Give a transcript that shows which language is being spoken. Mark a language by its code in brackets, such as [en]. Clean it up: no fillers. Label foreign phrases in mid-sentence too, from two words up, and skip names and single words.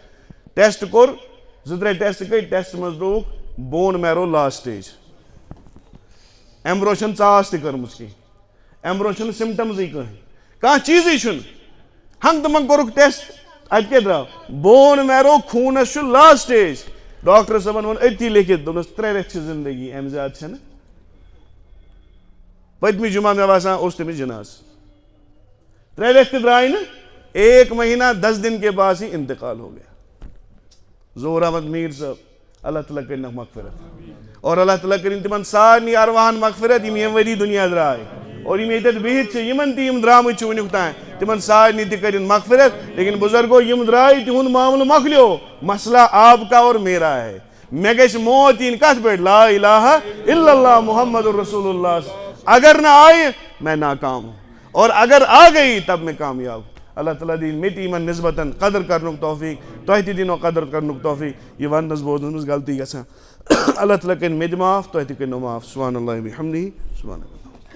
[ks] ٹٮ۪سٹ کوٚر، 2-3 ٹٮ۪سٹ گٔے، ٹٮ۪سٹ منٛز دوٚپُکھ [en] bone marrow last stage, [ks] امہِ برونٛہہ چھنہٕ ژاس تہِ کٔرمٕژ کینٛہہ، امہِ برونٛہہ چھنہٕ سِمٹمزٕے کانٛہہ چیٖزٕے چھُنہٕ، ہنٛگہٕ تہٕ منٛگہٕ کوٚرُکھ ٹٮ۪سٹ، اَتہِ کیٛاہ درٛاو؟ [en] bone marrow [ks] خوٗنس چھُ [en] last stage. [ks] ڈاکٹر صٲبن ووٚن أتھی لیکھِتھ، دوٚپنس 3 رٮ۪تھ چھِ زندگی، امہِ زیادٕ چھنہٕ۔ پٔتمہِ جمعہ مےٚ باسان اوس تٔمِس جناز، 3 رٮ۪تھ تہِ درٛاے نہٕ، [ur] 1 مہینہ 10 دن کے بعد ہی انتقال ہو گیا۔ [ks] ظہور احمد میر صاحب، اللہ تعالیٰ کرنکھ مغفرت، اور اللہ تعالیٰ کرن تمن سارنٕے ارواحن مغفرت یم ییٚمہِ ؤری دنیا درٛاے، اور یم ییٚتٮ۪تھ بِہِتھ چھِ یمن تہِ یم درٛامٕتۍ چھِ وُنیُک تام، تمن سارنٕے تہِ کرن مغفرت۔ لیکن بزرگو یم درٛاے، تِہُنٛد معاملہٕ مۄکلیو، [ur] مسئلہ آپ کا اور میرا ہے۔ [ks] مےٚ گژھِ موت یِنۍ کتھ پٮ۪ٹھ؟ [ar] لا الہ الا اللہ محمد رسول اللہ۔ [ur] اگر نہ آئے میں ناکام ہوں، اور اگر آ گئی تب میں کامیاب ہوں۔ [ks] اللہ تعالیٰ دین مےٚ تہِ یِمن نسبتاً قدر کرنُک توفیق، تۄہہِ تہِ دِنو قدر کرنُک توفیق۔ یہِ وننس بوزنس منٛز غلطی گژھان، اللہ تعالیٰ کرِ مےٚ تہِ معاف، تۄہہِ تہِ کٔرۍنو معاف۔ [ar] سبحان اللہ بحمدہ، سبحان اللہ۔